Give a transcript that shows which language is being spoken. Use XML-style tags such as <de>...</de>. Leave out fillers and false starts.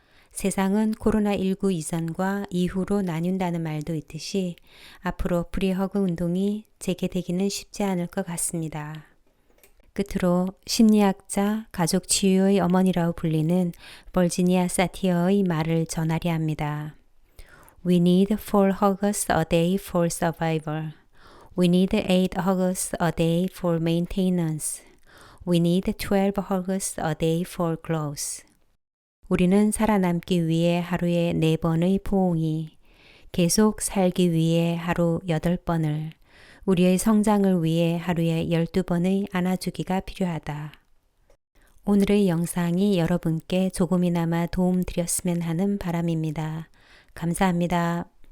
<ko>세상은 코로나19 이전과 이후로 나뉜다는 말도 있듯이 앞으로 프리허그 운동이 재개되기는 쉽지 않을 것 같습니다. 끝으로 심리학자, 가족 치유의 어머니라고 불리는 버지니아 사티어의 말을 전하려 합니다.</ko> <en>We need 4 hugs a day for survival. We need 8 hugs a day for maintenance. We need 12 hugs a day for growth.</en> <ko>우리는 살아남기 위해 하루에 4번의 포옹이, 계속 살기 위해 하루 8번을, 우리의 성장을 위해 하루에 12번의 안아주기가 필요하다. 오늘의 영상이 여러분께 조금이나마 도움 드렸으면 하는 바람입니다. 감사합니다.</ko>